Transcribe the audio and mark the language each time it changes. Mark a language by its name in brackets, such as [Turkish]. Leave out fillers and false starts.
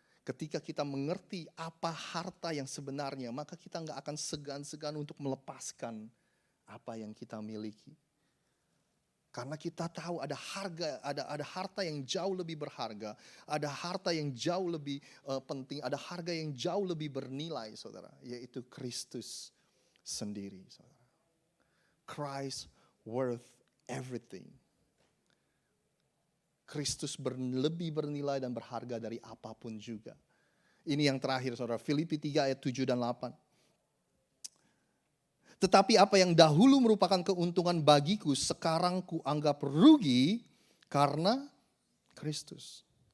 [Indonesian] Ketika kita mengerti apa harta yang sebenarnya, maka kita nggak akan segan-segan untuk melepaskan apa yang kita miliki. Karena kita tahu ada harga, ada harta yang jauh lebih berharga, ada harta yang jauh lebih penting, ada harga yang jauh lebih bernilai, saudara, yaitu Kristus sendiri, saudara. [English] Christ worth everything. [Indonesian] Kristus lebih bernilai dan berharga dari apapun juga. Ini yang terakhir, saudara, Filipi 3 ayat 7 dan 8. Tetapi apa yang dahulu merupakan keuntungan bagiku, sekarang kuanggap rugi karena Kristus.